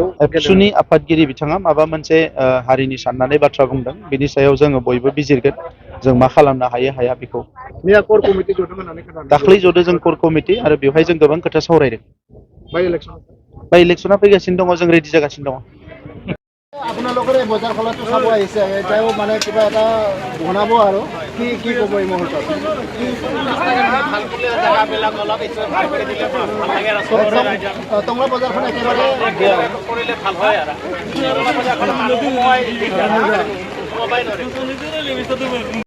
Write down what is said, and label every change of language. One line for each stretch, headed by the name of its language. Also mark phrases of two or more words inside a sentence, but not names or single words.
Bodo: एबसुनि आफादगिरि बिथाङा माबा मोनसे हारिनि साननानै बाथ्रा बुंदों बेनि सायाव जोङो बयबो बिजिरगोन जों मा खालामनो हायो हाया बेखौ। मैया कोर कमिटि जदों होननानै खोनादों। दाख्लै जदों जों कोर कमिटि आरो बेवहाय जों गोबां खोथा सावरायदों। बाय इलेक्सना फैगासिनो दङ जों रेडि जागासिनो दङ।
Assamese: আপোনালোকৰ এই বজাৰখনতো চাব আহিছে এতিয়াও মানে কিবা এটা বনাব আৰু কি কি ক'ব এই মুহূৰ্তত? টংলা বজাৰখন একেবাৰে কৰিলে ভাল হয় আৰু